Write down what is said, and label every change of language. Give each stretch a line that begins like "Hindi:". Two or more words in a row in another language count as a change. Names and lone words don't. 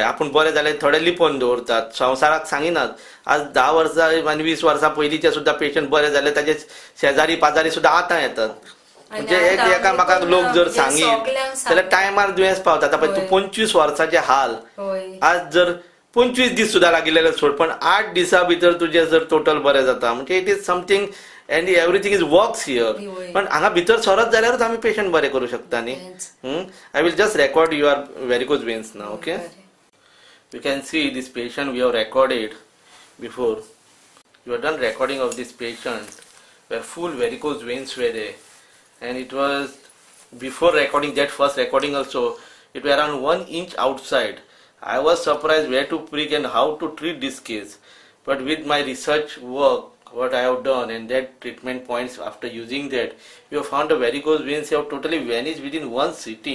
Konkani: आपूण बरें जाल्यार थोडे लिपोवन दवरतात, संवसाराक सांगिनात. आज 10 वर्सां आनी 20 वर्सां पयलींचे सुद्धा पेशंट बरे जाले, ताजे शेजारी पाजारी सुद्धा आतां येतात. म्हणजे एकामेकाक लोक जर सांगीत जाल्यार टायमार दुयेंस पावता. आतां पळय तूं 25 वर्सांचे हाल, आज जर 25 दीस सुद्धा लागिल्ले सोड, पण 8 दिसां भितर तुजें जर टोटल बरें जाता म्हणजे
English: it is something and everything is works here.
Konkani: पण हांगा भितर सरत जाल्यारूच आमी पेशंट बरे करूं शकता न्ही.
English: I will just record your varicose veins now. Okay, you can see this patient we have recorded before. You have done recording of this patient where full varicose veins were there. And it was before recording that first recording also, it was around 1 inch outside. I was surprised where to prick and how to treat this case. But with my research work, what I have done and that treatment points after using that, we have found the varicose veins have totally vanished within one sitting.